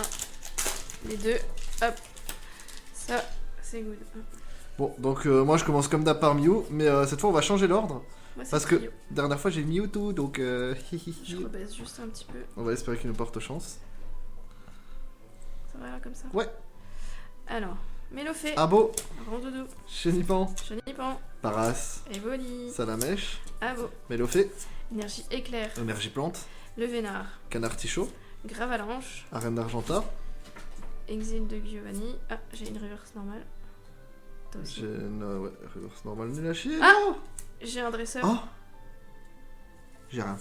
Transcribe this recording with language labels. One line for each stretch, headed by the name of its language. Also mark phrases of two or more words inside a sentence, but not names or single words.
French: Les deux, hop. Ça, c'est good. Bon, donc moi je commence comme d'hab par Mew, mais cette fois on va changer l'ordre. Moi, c'est Parce que Trio. dernière fois j'ai Mewtwo, donc Je rebaisse juste un petit peu. on va espérer qu'il nous porte chance. Ça va là comme ça. Ouais. Alors, Mélofée, Abo, Rondoudou, Chenipan, Chenipan, Paras, Evoli, Salamèche, Abo, Mélofée, Énergie Éclair, Énergie Plante, Le Vénard, Canard Tichot, Gravalanche, Arène d'Argenta. Exil de Giovanni. Ah, j'ai une reverse normale. Toi aussi. J'ai une ouais, reverse normale nul à chier. Ah non. J'ai un dresseur. Oh. J'ai rien.